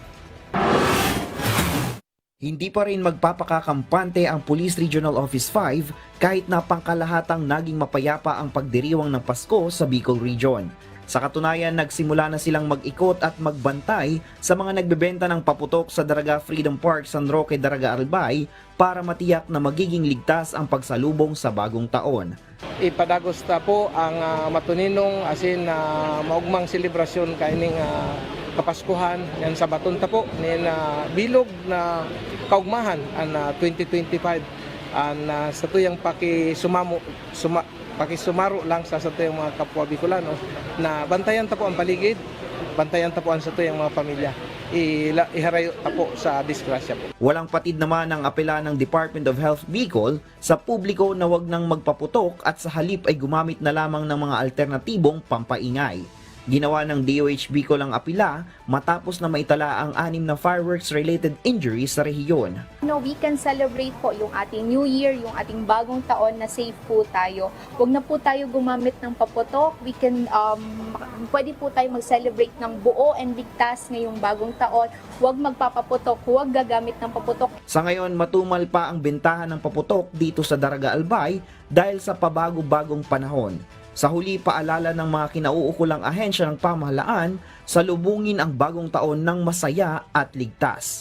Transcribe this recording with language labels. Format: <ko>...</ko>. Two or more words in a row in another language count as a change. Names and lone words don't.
<tl>Hindi pa rin magpapakakampante ang Police Regional Office 5 kahit na pangkalahatang naging mapayapa ang pagdiriwang ng Pasko sa Bicol Region. Sa katunayan, nagsimula na silang mag-ikot at magbantay sa mga nagbebenta ng paputok sa Daraga Freedom Park, San Roque, Daraga Albay para matiyak na magiging ligtas ang pagsalubong sa bagong taon.</tl> <bik>Ipadagosta po ang matuninong asin maugmang selebrasyon kaining Kapaskuhan yan sa Batonta po nin bilog na kaugmahan ang 2025 sa tuyang pakisumaro lang sa tuyang mga kapwa Bicolano na bantayan ta po ang paligid, bantayan ta po ang sa tuyang mga pamilya. Iharayo ta po sa disgrasya po.</bik> <tl>Walang patid naman ang apela ng Department of Health Bicol sa publiko na wag nang magpaputok at sa halip ay gumamit na lamang ng mga alternatibong pampaingay. Ginawa ng DOH Bicol ang apela matapos na maitala ang 6 na</tl> <en>fireworks-related injuries</en> <tl>sa rehiyon.</tl> <en>We can celebrate</en> <tl>po yung ating</tl> <en>New Year,</en> <tl>yung ating bagong taon na safe po tayo. Huwag na po tayo gumamit ng paputok.</tl> <en>We can,</en> <tl>pwede po tayo mag-celebrate ng buo and ligtas ngayong bagong taon. Huwag magpapaputok, huwag gagamit ng paputok. Sa ngayon, matumal pa ang bentahan ng paputok dito sa Daraga Albay dahil sa pabago-bagong panahon. Sa huli, paalala ng mga kinauukulang ahensya ng pamahalaan, salubungin ang bagong taon ng masaya at ligtas.</tl>